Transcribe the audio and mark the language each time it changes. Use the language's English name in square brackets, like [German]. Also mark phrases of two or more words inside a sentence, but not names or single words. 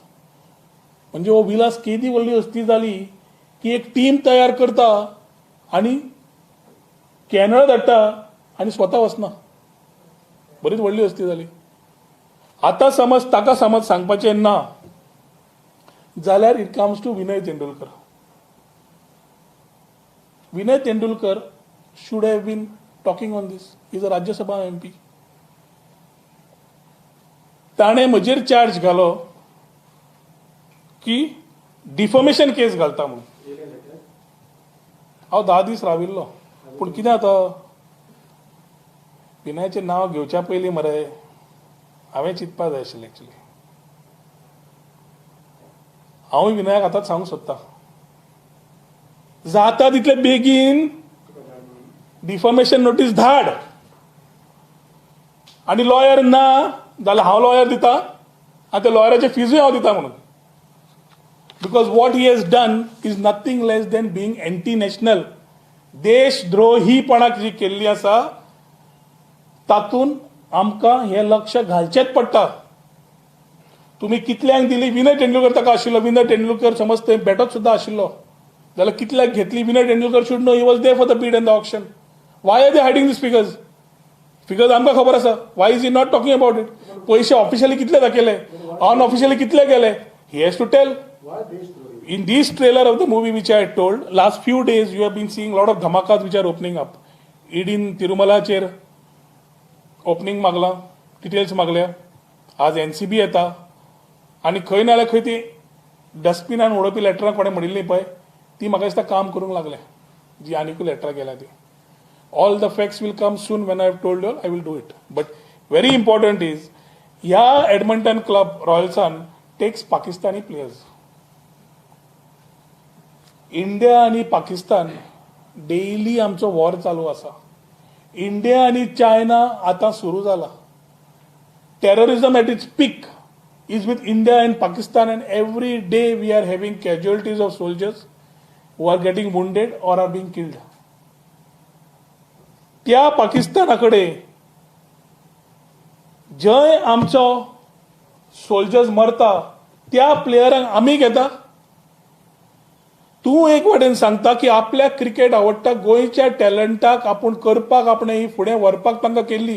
[Konkani] म्हणजे हो विलास केदी व्हडली हस्ती जाली की एक टीम तयार करता आणि कॅनडा धाडटा आणि स्वता वचना. बरीच व्हडली हस्ती जाली. आता समज ताका समज सांगपाचें ना जाल्यार [English] it comes to [Konkani] विनय तेंडुलकर. [English] विनय तेंडुलकर should have been talking on this. He is a राज्यसभा MP. [Konkani] ताणें म्हजेर चार्ज घालो की [English] defamation case [Konkani] घालता म्हणून. हांव 10 दीस राविल्लो. पूण कितें जाता, विनयाचें नांव घेवच्या पयलीं मरे हांवें चिंतपाक जाय आशिल्लें एक्चुली. हांवूय विनयाक आतांच सांगूंक सोदतां, जाता तितले बेगीन [English] defamation notice [Konkani] धाड. आनी लॉयर ना जाल्यार हांव लॉयर दितां आनी त्या लॉयराचे फीजूय हांव दितां म्हणून. [English] Because what he has done is nothing less than being anti-national. [Konkani] देशद्रोहीपणाक जी केल्ली आसा तातून आमकां हे लक्ष घालचेच पडटा. तुम्ही कितल्यांक दिली? विनय तेंडुलकर ताका आशिल्लो. विनय तेंडुलकर समज थंय बेटत सुद्धा आशिल्लो जाल्यार कितल्याक घेतली? [English] Vinay Tendulkar should know. He was there for the bid and the auction. Why are they hiding these figures? फिगर्स [Konkani] आमकां खबर आसा. [English] why is he not talking about it? [Konkani] पयशे ऑफिशियली कितले दाखयले, अनऑफिशियली कितले गेले, [English] he has to tell. In this trailer of the movie which I had told, last few days you have been seeing a lot of dhamakas which are opening up. in Tirumala chair opening magla, details magल्या. [Konkani] आज NCB येता आणि खंय ना जाल्यार खंय ती डस्टबिनान उडोवपी लेटरां कोणें म्हणिल्लीं पळय ती म्हाका दिसता काम करूंक लागले, जी आनीकूय लेटरां गेल्या ती. [English] All the facts will come soon when I have told you I will do it. but very important is ह्या एडमंटन क्लब रॉयल्सान takes Pakistani players. [Konkani] इंडिया आणि पाकिस्तान डेली आमचो वॉर चालू आसा. इंडिया आणि चायना आता सुरू जाला. [English] terrorism at its peak is with India and Pakistan, and every day we are having casualties of soldiers who are getting wounded or are being killed. [Konkani] त्या पाकिस्तानाकडे जय आमचो सोल्जर्स मरता त्या प्लेयरांक आमी घेता. तूं एक वाटेन सांगता की आपल्याक क्रिकेट आवडटा, गोंयच्या टॅलंटाक आपूण करपाक आपणे ही फुडें व्हरपाक तांकां केल्ली.